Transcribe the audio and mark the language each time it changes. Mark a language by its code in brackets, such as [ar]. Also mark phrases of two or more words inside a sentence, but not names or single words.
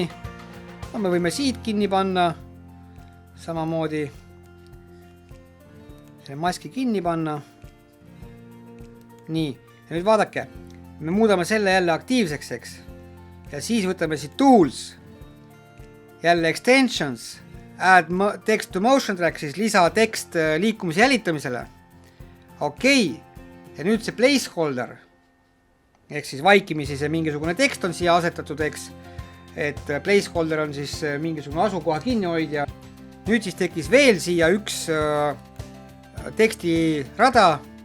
[et] No, me võime siit kinni panna. Samamoodi selle maski kinni panna. Nii, ja nüüd vaadake. Me muudame selle jälle aktiivseks, eks. Ja siis võtame siit tools. [en] Jälle extensions. Add text to motion track, [et] siis lisa tekst liikumise jälitamisele. Okei. Ja nüüd see placeholder. Ehk siis vaikimisi see mingisugune tekst on siia asetatud, eks. Et placeholder on siis mingisugune asukoha kinnihoidja. nüüd siis tekkis veel siia üks tekstirada.